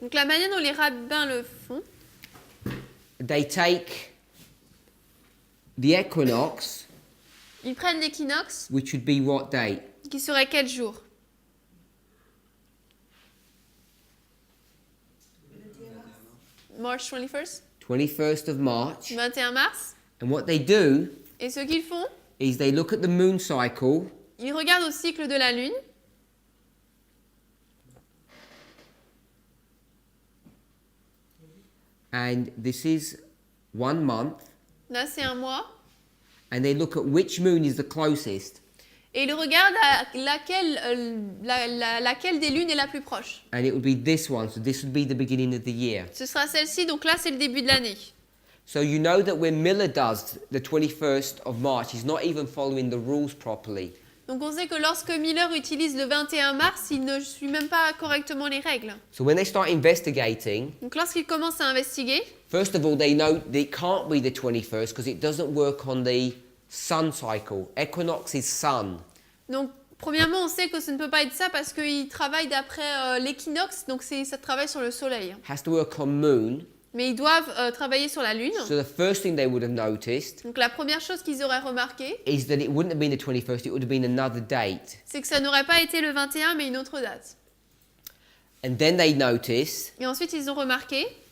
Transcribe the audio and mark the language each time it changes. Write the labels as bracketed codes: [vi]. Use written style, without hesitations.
[fr] Donc la manière dont les rabbins le font, [en] they take the equinox, [fr] ils prennent l'équinoxe, [en] which would be what date? [fr] qui serait quel jour? [en] March 21st? 21st of March. [fr] 21 mars. [en] And what they do [fr] Et ce qu'ils font, [en] is they look at the moon cycle [fr] ils regardent au cycle de la lune. [en] and this is 1 month, [fr] Là, c'est un mois. [en] and they look at which moon is the closest, [fr] Et ils regardent à laquelle des lunes est la plus proche. [en] and it would be this one, so this would be the beginning of the year. [fr] Ce sera celle-ci, donc là, c'est le début de l'année. [en] So you know that when Miller does the 21st of March, he's not even following the rules properly. [fr] Donc on sait que lorsque Miller utilise le 21 mars, il ne suit même pas correctement les règles. [en] So when they start investigating, [fr] Donc lorsqu'il commence à investiguer, [en] first of all, they know that it can't be the 21st because it doesn't work on the sun cycle. Equinox is sun. [fr] donc premièrement, on sait que ce ne peut pas être ça parce qu'il travaille d'après l'équinoxe, donc ça travaille sur le soleil. [en] Has to work on moon. [fr] Mais ils doivent travailler sur la lune. [en] So the first thing they would have noticed [fr] Donc la première chose qu'ils auraient remarqué, [en] is that it wouldn't have been the 21st, it would have been another date. [fr] c'est que ça n'aurait pas été le 21, mais une autre date. [en] And then they notice, [fr] Et ensuite, ils ont remarqué,